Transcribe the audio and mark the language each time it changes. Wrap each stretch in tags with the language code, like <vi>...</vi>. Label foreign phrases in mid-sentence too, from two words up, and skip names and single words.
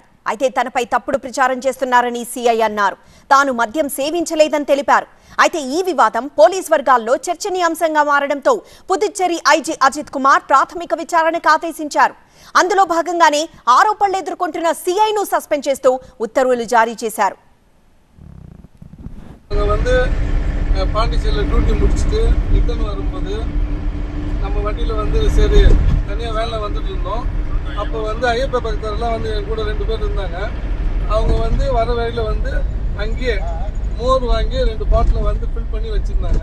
<te>అయితే తనపై తప్పుడు ప్రచారం చేస్తున్నారని సీఐ అన్నారు. తాను మద్యం సేవించలేదని తెలిపారు. అయితే ఈ వివాదం పోలీస్ వర్గాల్లో చర్చనీయాంశంగా మారడంతో పుదుచ్చేరి ఐజీ అజిత్ కుమార్ ప్రాథమిక విచారణకు ఆదేశించారు. అందులో భాగంగానే ఆరోపణలు ఎదుర్కొంటున్న సీఐను సస్పెండ్ చేస్తూ ఉత్తర్వులు జారీ చేశారు.</te> <ta>பாண்டிச்சேரியில் டியூட்டி முடிச்சுட்டு ரிட்டர்ன் வரும்போது நம்ம வண்டியில் சரி தனியாக வேலை வந்துட்டு இருந்தோம். அப்போ ஐயப்ப பக்தர்லாம் என் கூட 2 பேர் இருந்தாங்க. அவங்க வர வழியில் அங்கேயே மோர் வாங்கி 2 பாட்டில் ஃபில் பண்ணி வச்சுருந்தாங்க.</ta>